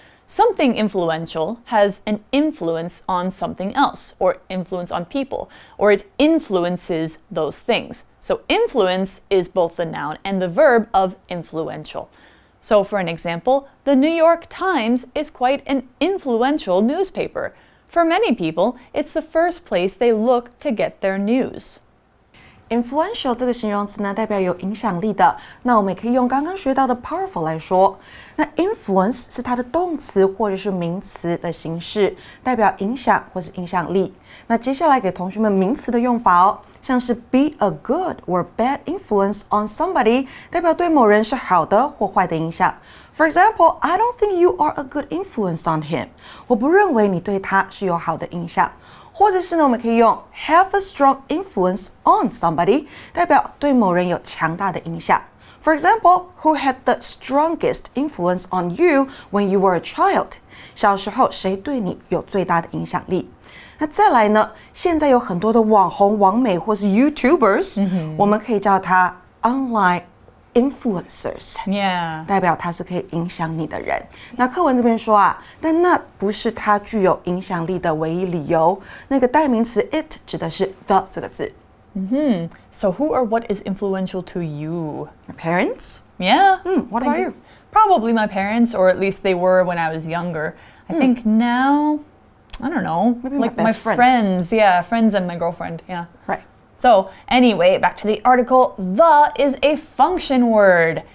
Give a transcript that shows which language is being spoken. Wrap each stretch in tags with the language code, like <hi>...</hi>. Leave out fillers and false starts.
<en>Something influential has an influence on something else, or influence on people, or it influences those things. So influence is both the noun and the verb of influential. So for an example, the New York Times is quite an influential newspaper. For many people, it's the first place they look to get their news.</en> <zh>influential 这个形容词呢，代表有影响力的。那我们也可以用刚刚学到的 powerful 来说。那 influence 是它的动词或者是名词的形式，代表影响或是影响力。那接下来给同学们名词的用法哦，像是</zh> <en>be a good or bad influence on somebody，</en> <zh>代表对某人是好的或坏的影响。</zh> <en>For example, I don't think you are a good influence on him.</en> <zh>我不认为你对他是有好的影响。或者是呢，我们可以用</zh> <en>have a strong influence on somebody，</en> <zh>代表对某人有强大的影响。</zh> <en>For example, who had the strongest influence on you when you were a child？</en> <zh>小时候谁对你有最大的影响力？那再来呢，现在有很多的网红、网美或是 YouTubers，我们可以叫他</zh> <en>online influencers，</en> <zh>代表他是可以影响你的人。那课文这边说啊，但那不是他具有影响力的唯一理由。那个代名词 it 指的是 the 这个字。</zh> <en>So who or what is influential to you? Your parents? Yeah. What about you? Probably my parents, or at least they were when I was younger. I think now, I don't know. Maybe like my best friends. Yeah, friends and my girlfriend. Yeah. Right. So anyway, back to the article. The is a function word.</en>